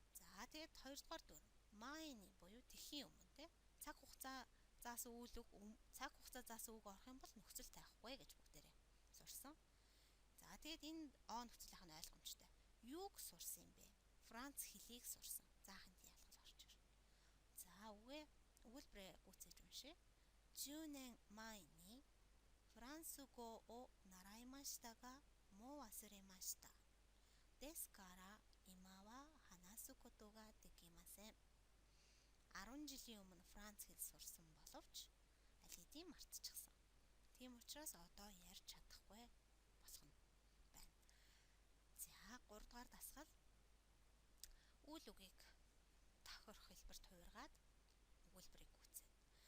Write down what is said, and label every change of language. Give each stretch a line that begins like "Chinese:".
Mongolian: За тэгээд хоёрдугаар дүр. Майни буюу тэхийн өмнө те цаг хугацаа заасан үг орох юм бол нөхцөл тайхгүй гэж бүгдээрээ сурсан. За тэгээд энэ о нөхцөлийнх нь ойлгомжтой. Юуг сурсан юм бэ? Франц хэлийг сурсан. Зааханд ялгал орж ирнэ. За өгүүлбэрээ гүйцээж уншъя.
Japanese: 10年前にフランス語を習いましたがもう忘れました。ですから今は話すことができません。
Mongolian: 10 жилийн өмнө Франц хэл сурсан боловч аль хэдийн мартчихсан. Тийм учраас одоо ярьж чадахгүй болох нь байна. За 3 дугаар дасгал. Үйл үгийг тохирох хэлбэрт хувиргаад өгүүлбэрийг гүйцээнэ.